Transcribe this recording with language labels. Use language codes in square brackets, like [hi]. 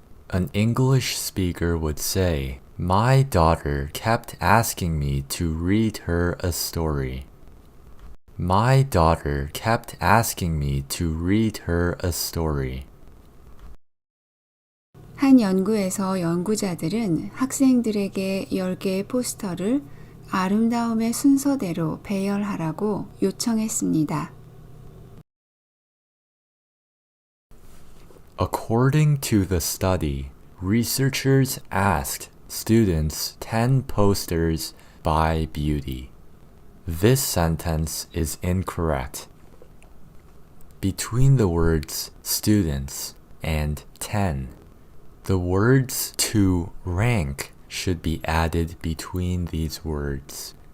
[en] An English speaker would say, my daughter kept asking me to read her a story. My daughter kept asking me to read her a story. [ko] 한 연구에서 연구자들은 학생들에게 10개의 포스터를 아름다움의 순서대로 배열하라고 요청했습니다. [en] According to the study, researchers asked students 10 posters by beauty. This sentence is incorrect. Between the words students and 10, the words to rank should be added between these words.